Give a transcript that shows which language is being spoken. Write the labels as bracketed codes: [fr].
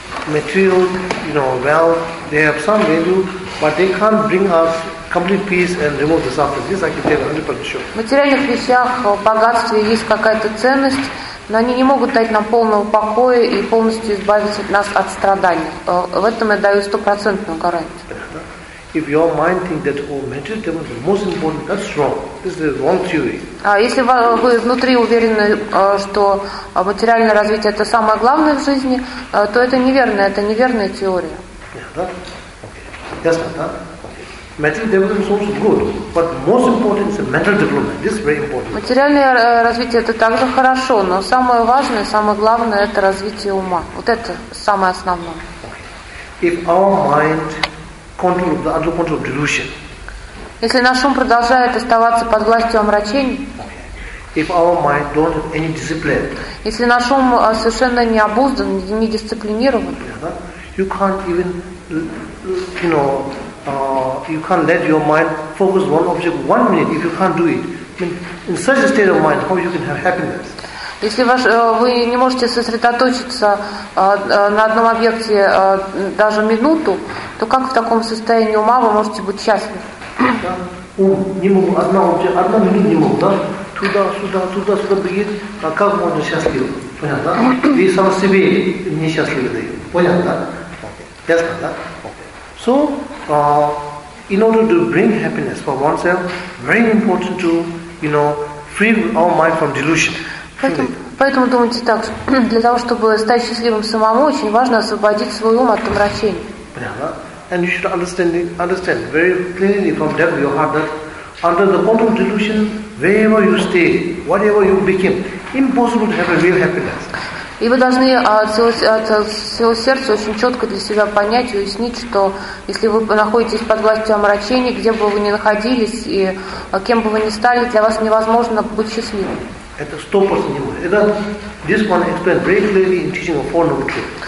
[en] Material, you know, well, they have some value, but they can't bring us complete peace and remove the suffering. This I can tell 100% sure. [ru] В материальных вещах, в богатстве есть какая-то ценность, но они не могут дать нам полного покоя и полностью избавить нас от страданий. В этом я даю 100% гарантию. [en] If your mind thinks that all material development is most important, that's wrong. This is a wrong theory. [ru] А если вы внутри уверены, что материальное развитие это самое главное в жизни, то это неверно, это неверная теория. [en] Yes, ma'am. Material development is also good, but most important is the mental development. This is very important. [ru] Материальное развитие это также хорошо, но самое важное, самое главное это развитие ума. Вот это самое основное. [en] If our mind control the under control of delusion. [ru] Если наш ум продолжает оставаться под властью омрачений. [en] If our mind don't have any discipline. [ru] Если наш ум совершенно не обуздан, не дисциплинирован. [en] You can't even, you know, you can't let your mind focus one object one minute if you can't do it. I mean, in such a state of mind, how you can have happiness? [ru] Если вы не можете сосредоточиться на одном объекте даже минуту, то как в таком состоянии ума вы можете быть счастливы? Ум не мог, одна минута не мог, да? Туда-сюда бегит, а как можно счастливы? Понятно, да? И сам себе несчастливы дают. Понятно, да? Ясно, да? [en] So, in order to bring happiness for oneself, very important to, you know, free our mind from delusion. [ru] Поэтому думайте так, для того, чтобы стать счастливым самому, очень важно освободить свой ум от омрачений. [en] And you should understand very clearly from depth of your heart that under the control of delusion, wherever you stay, whatever you become, impossible to have a real happiness. [ru] И вы должны от всего сердца очень четко для себя понять и уяснить, что если вы находитесь под властью омрачений, где бы вы ни находились и кем бы вы ни стали, для вас невозможно быть счастливым. Это 100% не будет. Это, [en] this one explained very clearly in teaching of four noble truths.